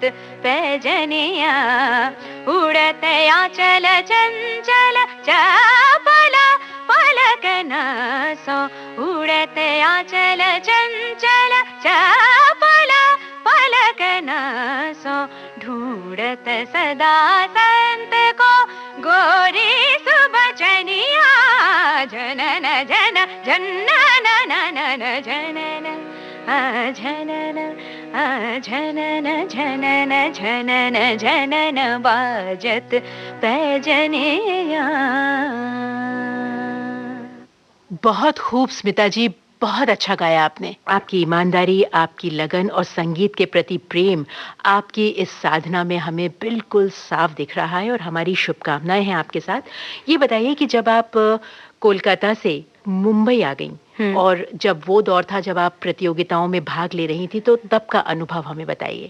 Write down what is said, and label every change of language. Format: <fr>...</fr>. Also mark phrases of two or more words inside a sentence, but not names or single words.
<hi>पैजनिया, उड़त आंचल चंचल चपला पलक न सो, उड़त आंचल चंचल चपला पलक न सो, ढूंढत सदा संत को गोरी सुबचनिया, जनन जन जनन नन जनन झनन झनन झनन झनन झनन बाजत पैजनिया। बहुत खूब स्मिता जी, बहुत अच्छा गाया आपने। आपकी ईमानदारी, आपकी लगन और संगीत के प्रति प्रेम आपकी इस साधना में हमें बिल्कुल साफ दिख रहा है और हमारी शुभकामनाएं हैं आपके साथ। ये बताइए कि जब आप कोलकाता से मुंबई आ गईं और जब वो दौर था जब आप प्रतियोगिताओं में भाग ले रही थी, तो तब का अनुभव हमें बताइए।</hi>